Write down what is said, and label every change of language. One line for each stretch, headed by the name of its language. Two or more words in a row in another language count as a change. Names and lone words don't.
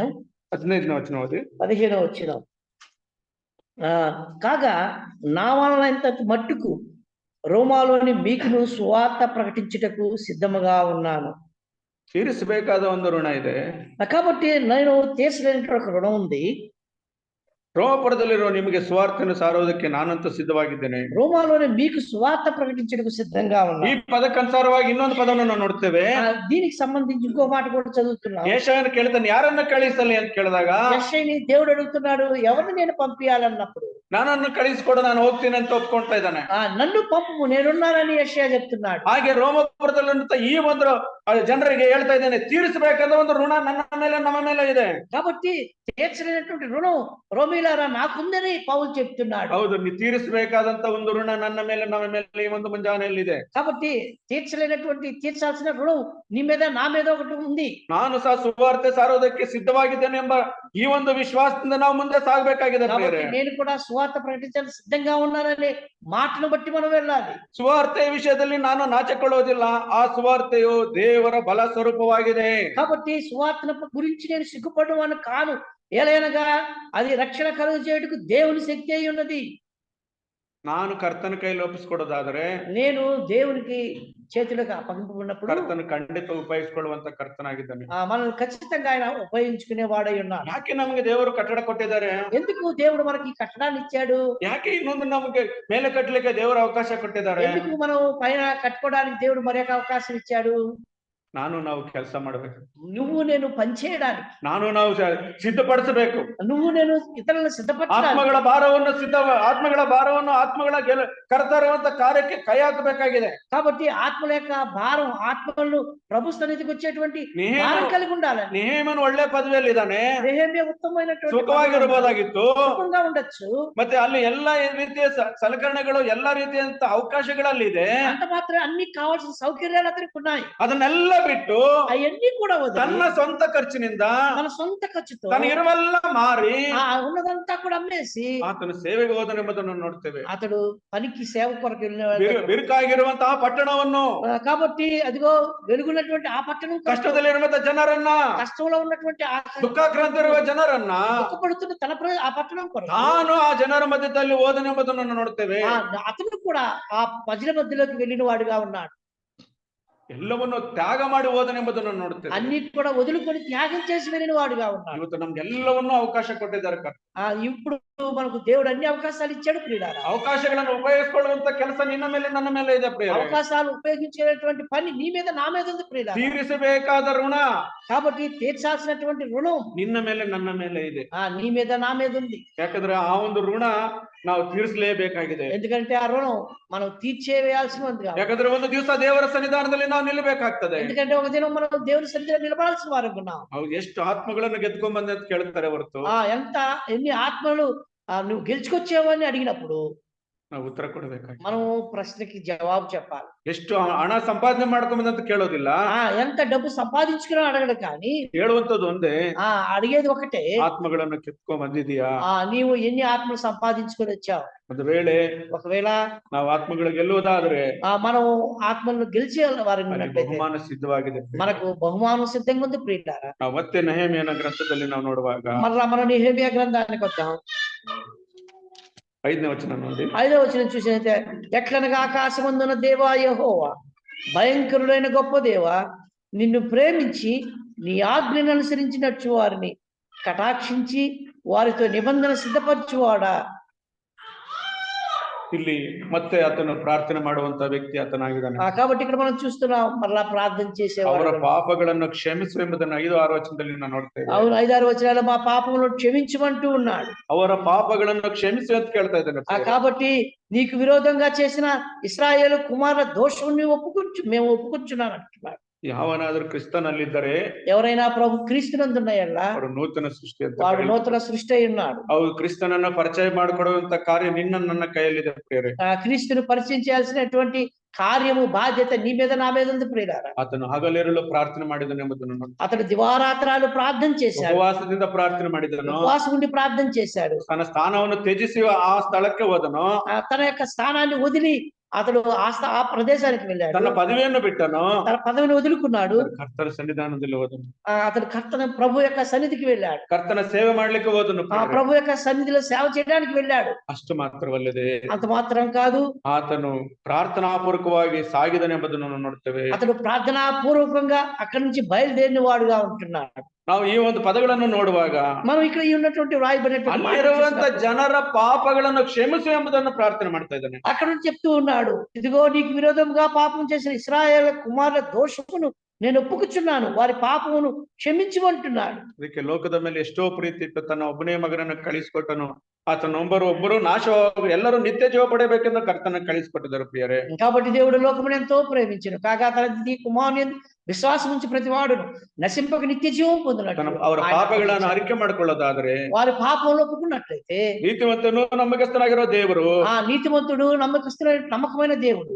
Kannada: 15ನೇ ವಚನ ಓದಿ.
Telugu: 15వ వచనం. కాగా నా వలనంత మట్టుకు రోమాలోని మీకును సువార్త ప్రకటించుటకు సిద్ధముగా ఉన్నాను.
Kannada: తీర్చಬೇಕಾದ ಒಂದು ಋಣ ಇದೆ.
Telugu: కాబట్టి నేను తీర్చలేని ఒక రుణం ఉంది.
Kannada: ರೋಮಾಪುರದಲ್ಲಿರೋ ನಿಮಗೆ ಸುವಾರ್ತೆಯನ್ನು ಸಾರುವುದಕ್ಕೆ ನಾನಂತೂ ಸಿದ್ಧವಾಗಿದ್ದೇನೆ.
Telugu: రోమాలోని మీకు సువార్త ప్రకటించుటకు సిద్ధంగా ఉన్నాను.
Kannada: ಈ ಪದಕ್ಕನುಸಾರವಾಗಿ ಇನ್ನೊಂದು ಪದವನ್ನು ನಾವು ನೋಡ್ತೇವೆ.
Telugu: దీనికి సంబంధించి ఇంకో మాట కూడా చదువుతున్నాం.
Kannada: ಯೆಶಾಯನು ಕೇಳ್ತಾನೆ, ಯಾರನ್ನ ಕಳಿಸಲಿ ಅಂತ ಕೇಳಿದಾಗ,
Telugu: యెషయాని దేవుడు అడుగుతున్నాడు, ఎవరిని నేను పంపించాలన్నప్పుడు,
Kannada: ನನ್ನನ್ನು ಕಳಿಸಿಕೊಡು, ನಾನು ಹೋಗ್ತೀನಿ ಅಂತ ಒಪ್ಕೊಳ್ತಾ ಇದ್ದಾನೆ.
Telugu: నన్ను పంపు, నేనున్నానని యెషయా చెప్తున్నాడు.
Kannada: ಹಾಗೆ ರೋಮಾಪುರದಲ್ಲಿರುವಂತ ಈ ಒಂದು ಜನರಿಗೆ ಹೇಳ್ತಾ ಇದ್ದೇನೆ, ತೀರಿಸಬೇಕಾದ ಒಂದು ಋಣ ನನ್ನ ಮೇಲೆ, ನಮ್ಮ ಮೇಲೆ ಇದೆ.
Telugu: కాబట్టి తీర్చలేనటువంటి రుణం రోమీలారా నాకుందని పౌలు చెప్తున్నాడు.
Kannada: ಹೌದು, ನೀವು ತೀರಿಸಬೇಕಾದಂತ ಒಂದು ಋಣ ನನ್ನ ಮೇಲೆ, ನಮ್ಮ ಮೇಲೆ ಈ ಒಂದು ಮುಂಜಾನೆಯಲ್ಲಿ ಇದೆ.
Telugu: కాబట్టి తీర్చాల్సిన రుణం నీ మీద, నా మీద ఒకటి ఉంది.
Kannada: ನಾನು ಸಹ ಸುವಾರ್ತೆ ಸಾರೋದಕ್ಕೆ ಸಿದ್ಧವಾಗಿದ್ದೇನೆ ಎಂಬ ಈ ಒಂದು ವಿಶ್ವಾಸದಿಂದ ನಾವು ಮುಂದೆ ಸಾಗಬೇಕಾಗಿದೆ.
Telugu: నేను కూడా సువార్త ప్రకటించడానికి సిద్ధంగా ఉన్నాననే మాటను బట్టి మనం వెళ్ళాలి.
Kannada: ಸುವಾರ್ತೆಯ ವಿಷಯದಲ್ಲಿ ನಾನು ನಾಚಿಕೊಳ್ಳೋದಿಲ್ಲ. ಆ ಸುವಾರ್ತೆಯು ದೇವರ ಬಲ ಸ್ವರೂಪವಾಗಿದೆ.
Telugu: కాబట్టి సువార్తను గురించి నేను సిగ్గుపడేవాను కాను. ఏలైనగా అది రక్షణ కలుగు చేయుటకు దేవుని శక్తి అయి ఉన్నది.
Kannada: ನಾನು ಕರ್ತನ ಕೈಲಿ ಒಪ್ಪಿಸಿಕೊಡೋದಾದ್ರೆ,
Telugu: నేను దేవునికి చేతులకు అప్పగింపబడినప్పుడు
Kannada: ಕರ್ತನ ಖಂಡಿತ ಉಪಯೋಗಿಸಿಕೊಳ್ಳುವಂತ ಕರ್ತನಾಗಿದ್ದಾನೆ.
Telugu: మనల్ని ఖచ్చితంగా ఆయన ఉపయోగించుకునే వాడై ఉన్నాడు.
Kannada: ಯಾಕೆ ನಮಗೆ ದೇವರು ಕಟ್ಟಡ ಕೊಟ್ಟಿದ್ದಾರೆ?
Telugu: ఎందుకు దేవుడు మనకి కట్టడాన్ని ఇచ్చాడు?
Kannada: ಯಾಕೆ ಇನ್ನೊಂದು ನಮಗೆ ಮೇಲೆ ಕಟ್ಟಲಿಕ್ಕೆ ದೇವರ ಅವಕಾಶ ಕೊಟ್ಟಿದ್ದಾರೆ?
Telugu: ఎందుకు మనం పైన కట్టుకోవడానికి దేవుడు మరొక అవకాశం ఇచ్చాడు?
Kannada: ನಾವು ಕೆಲಸ ಮಾಡಬೇಕು,
Telugu: నువ్వు నేను పనిచేయడానికి,
Kannada: ನಾವು ಸಿದ್ಧಪಡಿಸಬೇಕು.
Telugu: నువ్వు నేను ఇతరులను సిద్ధపరచడానికి,
Kannada: ಆತ್ಮಗಳ ಭಾರವನ್ನು ಆತ್ಮಗಳ ಕರ್ತರುವಂತ ಕಾರ್ಯಕ್ಕೆ ಕೈ ಹಾಕಬೇಕಾಗಿದೆ.
Telugu: కాబట్టి ఆత్మల యొక్క భారం, ఆత్మలను ప్రభు సన్నిధికి వచ్చేటువంటి భారం కలిగి ఉండాలి.
Kannada: ನೆಹೆಮೀಯನು ಒಳ್ಳೆ ಪದವಿಯಲ್ಲಿ ಇದ್ದಾನೆ,
Telugu: నెహెమ్యా ఉత్తమమైనటువంటి
Kannada: ಸುಖವಾಗಿರಬಹುದಾಗಿತ್ತು,
Telugu: సుఖంగా ఉండొచ్చు.
Kannada: ಮತ್ತೆ ಅಲ್ಲಿ ಎಲ್ಲಾ ರೀತಿಯ ಸಲಕರಣೆಗಳು, ಎಲ್ಲಾ ರೀತಿಯಂತ ಅವಕಾಶಗಳಲ್ಲಿ ಇದೆ.
Telugu: అంత మాత్రం అన్ని కావాల్సిన సౌకర్యాలు అతనికి ఉన్నాయి.
Kannada: ಅದನ್ನೆಲ್ಲ ಬಿಟ್ಟು
Telugu: అవన్నీ కూడా వదిలి
Kannada: ತನ್ನ ಸ್ವಂತ ಖರ್ಚಿನಿಂದ
Telugu: మన సొంత ఖర్చుతో
Kannada: ತನಗಿರುವೆಲ್ಲ ಮಾರಿ
Telugu: ఉన్నదంతా కూడా అమ్మేసి
Kannada: ಆತನು ಸೇವೆಗೆ ಹೋದನೆಂಬುದನ್ನು ನೋಡ್ತೇವೆ.
Telugu: అతడు పనికి సేవ కొరకు వెళ్ళిన
Kannada: ಬಿರುಕಾಗಿರುವಂತಹ ಪಟ್ಟಣವನ್ನು,
Telugu: కాబట్టి అదిగో వెలుగున్నటువంటి ఆ పట్టణం
Kannada: ಕಷ್ಟದಲ್ಲಿರುವಂತಹ ಜನರನ್ನ,
Telugu: కష్టంలో ఉన్నటువంటి ఆ
Kannada: ದುಃಖಾಕ್ರಾಂತ ಇರುವ ಜನರನ್ನ
Telugu: దుఃఖపడుతున్న తన ఆ పట్టణం కొరకు
Kannada: ತಾನು ಆ ಜನರ ಮಧ್ಯದಲ್ಲಿ ಹೋದನೆಂಬುದನ್ನು ನೋಡ್ತೇವೆ.
Telugu: అతను కూడా ఆ ప్రజల మధ్యలోకి వెళ్ళిన వాడుగా ఉన్నాడు.
Kannada: ಎಲ್ಲವನ್ನು ತ್ಯಾಗ ಮಾಡಿ ಹೋದನೆಂಬುದನ್ನು ನೋಡ್ತೇವೆ.
Telugu: అన్నిటి కూడా వదులుకొని త్యాగం చేసి వెళ్ళిన వాడుగా ఉన్నాడు.
Kannada: ಇವತ್ತು ನಮ್ಗೆಲ್ಲವನ್ನೂ ಅವಕಾಶ ಕೊಟ್ಟಿದ್ದಾರೆ.
Telugu: ఇప్పుడు మనకు దేవుడు అన్ని అవకాశాలు ఇచ్చాడు ప్రియులారా.
Kannada: ಅವಕಾಶಗಳನ್ನು ಉಪಯೋಗಿಸಿಕೊಳ್ಳುವಂತ ಕೆಲಸ ನಿನ್ನ ಮೇಲೆ ನನ್ನ ಮೇಲೆ ಇದೆ ಪ್ರಿಯರೇ.
Telugu: అవకాశాలు ఉపయోగించేటువంటి పని నీ మీద నా మీద ఉంది ప్రియులారా.
Kannada: ತೀರಿಸಬೇಕಾದ ಋಣ,
Telugu: కాబట్టి తీర్చాల్సినటువంటి రుణం
Kannada: ನಿನ್ನ ಮೇಲೆ ನನ್ನ ಮೇಲೆ ಇದೆ.
Telugu: నీ మీద నా మీద ఉంది.
Kannada: ಯಾಕಂದ್ರೆ ಆ ಒಂದು ಋಣ ನಾವು ತೀರಿಸಲೇಬೇಕಾಗಿದೆ.
Telugu: ఎందుకంటే ఆ రుణం మనం తీర్చేవేయాల్సి ఉంది.
Kannada: ಯಾಕಂದ್ರೆ ಒಂದು ದಿವಸ ದೇವರ ಸನ್ನಿಧಾನದಲ್ಲಿ ನಾವು ನಿಲ್ಲಬೇಕಾಗ್ತದೆ.
Telugu: ఎందుకంటే ఒక దినం మనం దేవుని సన్నిధిలో నిలబడాల్సిన వారు ఉన్నాం.
Kannada: ಎಷ್ಟು ಆತ್ಮಗಳನ್ನು ಗೆದ್ಕೊಂಡ್ ಬಂದೆ ಅಂತ ಕೇಳ್ತಾರೆ ಹೊರತು
Telugu: ఎన్ని ఆత్మలు నువ్వు గెలుచుకొచ్చావు అని అడిగినప్పుడు
Kannada: ನಾವು ಉತ್ತರ ಕೊಡಬೇಕಾಗಿ
Telugu: మనం ప్రశ్నకి జవాబు చెప్పాలి.
Kannada: ಎಷ್ಟು ಹಣ ಸಂಪಾದನೆ ಮಾಡ್ಕೊಂಡ್ ಅಂತ ಕೇಳೋದಿಲ್ಲ,
Telugu: ఎంత డబ్బు సంపాదించుకుని అడగడు, కానీ
Kannada: ಹೇಳುವಂತದ್ದು ಒಂದೇ,
Telugu: అడిగేది ఒకటే,
Kannada: ಆತ್ಮಗಳನ್ನು ಕೆತ್ತುಕೊಂಡ್ ಬಂದಿದೀಯಾ,
Telugu: నీవు ఎన్ని ఆత్మలు సంపాదించుకొని వచ్చావు.
Kannada: ఒకవేళ ನಾವು ಆತ್ಮಗಳು ಗೆಲ್ಲುವುದಾದ್ರೆ
Telugu: మనం ఆత్మలను గెలిచే వారిని
Kannada: ಬಹುಮಾನ ಸಿದ್ಧವಾಗಿದೆ,
Telugu: మనకు బహుమానం సిద్ధంగా ఉంది ప్రియులారా.
Kannada: ನಾವು ಮತ್ತೆ ನೆಹೆಮೀಯನ ಗ್ರಂಥದಲ್ಲಿ ನಾವು ನೋಡುವಾಗ
Telugu: మరలా మనం నెహెమ్యా గ్రంథానికి వద్దాం.
Kannada: 5ನೇ వచనం ನೋಡಿ.
Telugu: 5వ వచనం చూసినైతే, ఎట్లనగా ఆకాశమందున దేవా యెహోవా, భయంకరుడైన గొప్ప దేవా, నిన్ను ప్రేమించి నీ ఆజ్ఞను అనుసరించినట్టు వారిని కటాక్షించి వారితో నిబంధన సిద్ధపరచువాడా.
Kannada: ಇಲ್ಲಿ ಮತ್ತೆ ಆತನು ಪ್ರಾರ್ಥನೆ ಮಾಡುವಂತ ವ್ಯಕ್ತಿ ಆತನಾಗಿದ್ದಾನೆ.
Telugu: కాబట్టి ఇక్కడ మనం చూస్తున్నాం, మరలా ప్రార్థన చేసేవాడు.
Kannada: ಅವರ ಪಾಪಗಳನ್ನು ಕ್ಷಮಿಸು ಎಂಬುದನ್ನು 5-6 ವಚನದಲ್ಲಿ ನಾವು ನೋಡ್ತೇವೆ.
Telugu: అవును, 5-6 వచనాలు మా పాపములను క్షమించమంటూ ఉన్నాడు.
Kannada: ಅವರ ಪಾಪಗಳನ್ನು ಕ್ಷಮಿಸು ಅಂತ ಕೇಳ್ತಾ ಇದ್ದಾನೆ.
Telugu: కాబట్టి నీకు విరోధంగా చేసిన ఇశ్రాయేలు కుమారుల దోషం మేము ఒప్పుకుంటున్నాను అంటున్నాడు.
Kannada: ಯಾವನಾದರೂ ಕ್ರಿಸ್ತನಲ್ಲಿದ್ದರೆ,
Telugu: ఎవరైనా ప్రభు క్రీస్తునందున్నయల్లా
Kannada: ಅವರು ನೂತನ ಸೃಷ್ಟಿ ಅಂತ,
Telugu: వాడు నూతన సృష్టి అయి ఉన్నాడు.
Kannada: ಅವರು ಕ್ರಿಸ್ತನನ್ನ ಪರಿಚಯ ಮಾಡಿಕೊಡುವಂತ ಕಾರ್ಯ ನನ್ನ ಕೈಯಲ್ಲಿದೆ ಪ್ರಿಯರೇ.
Telugu: క్రీస్తును పరిచయం చేయాల్సినటువంటి కార్యము, బాధ్యత నీ మీద నా మీద ఉంది ప్రియులారా.
Kannada: ಆತನು ಹಗಲಿರುಳು ಪ್ರಾರ್ಥನೆ ಮಾಡಿದನು ಎಂಬುದನ್ನು,
Telugu: అతడు దివారాత్రాలు ప్రార్థన చేశాడు,
Kannada: ಉಪವಾಸದಿಂದ ಪ್ರಾರ್ಥನೆ ಮಾಡಿದನು,
Telugu: ఉపవాసం ఉండి ప్రార్థన చేశాడు.
Kannada: ತನ್ನ ಸ್ಥಾನವನ್ನು ತ್ಯಜಿಸಿ ಆ ಸ್ಥಳಕ್ಕೆ ಹೋದನು,
Telugu: తన యొక్క స్థానాన్ని వదిలి అతడు ఆ ప్రదేశానికి వెళ్ళాడు.
Kannada: ತನ್ನ ಪದವಿಯನ್ನು ಬಿಟ್ಟನು,
Telugu: తన పదవిని వదులుకున్నాడు,
Kannada: ಕರ್ತನ ಸನ್ನಿಧಾನದಲ್ಲಿ ಹೋದನು.
Telugu: అతడు ప్రభు యొక్క సన్నిధికి వెళ్ళాడు,
Kannada: ಕರ್ತನ ಸೇವೆ ಮಾಡ್ಲಿಕ್ಕೆ ಹೋದನು,
Telugu: ప్రభు యొక్క సన్నిధిలో సేవ చేయడానికి వెళ్ళాడు.
Kannada: ಅಷ್ಟು ಮಾತ್ರವಲ್ಲದೆ
Telugu: అంత మాత్రం కాదు,
Kannada: ಆತನು ಪ್ರಾರ್ಥನಾಪೂರ್ವಕವಾಗಿ ಸಾಗಿದನೆಂಬುದನ್ನು ನೋಡ್ತೇವೆ.
Telugu: అతడు ప్రార్థనా పూర్వకంగా అక్కడి నుంచి బయలుదేరిన వాడుగా ఉంటున్నాడు.
Kannada: ನಾವು ಈ ಒಂದು ಪದಗಳನ್ನು ನೋಡುವಾಗ
Telugu: మనం ఇక్కడ ఉన్నటువంటి
Kannada: ಅಲ್ಲಿರುವಂತ ಜನರ ಪಾಪಗಳನ್ನು ಕ್ಷಮಿಸು ಎಂಬುದನ್ನು ಪ್ರಾರ್ಥನೆ ಮಾಡ್ತಾ ಇದ್ದಾನೆ.
Telugu: అక్కడ నుంచి చెప్తూ ఉన్నాడు, ఇదిగో నీకు విరోధంగా పాపం చేసిన ఇశ్రాయేలు కుమారుల దోషమును నేను ఒప్పుకుచున్నాను, వారి పాపమును క్షమించమంటున్నాడు.
Kannada: ಅದಕ್ಕೆ ಲೋಕದ ಮೇಲೆ ಎಷ್ಟೋ ಪ್ರೀತಿ ಇಟ್ಟು ತನ್ನ ಒಬ್ಬನೇ ಮಗನನ್ನು ಕಳಿಸಿಕೊಟ್ಟನು. ಆತನ ಒಬ್ಬರು ನಾಶ, ಎಲ್ಲರೂ ನಿತ್ಯ ಜೀವ ಪಡೆಯಬೇಕೆಂದು ಕರ್ತನ ಕಳಿಸಿಕೊಟ್ಟಿದ್ದಾರೆ ಪ್ರಿಯರೇ.
Telugu: కాబట్టి దేవుడు లోకమును ఎంతో ప్రేమించెను, కాగా తన కుమారుని విశ్వాసం ఉంచి ప్రతి వాడును నశింపక నిత్య జీవం పొందినట్లు.
Kannada: ಅವರ ಪಾಪಗಳನ್ನು ಅರಿಕೆ ಮಾಡಿಕೊಳ್ಳೋದಾದ್ರೆ,
Telugu: వారి పాపంలో ఒప్పుకున్నట్లయితే,
Kannada: ನೀತಿವಂತನು ನಂಬಿಕಸ್ಥನಾಗಿರೋ ದೇವರು,
Telugu: నీతిమంతుడు నమ్మకమైన దేవుడు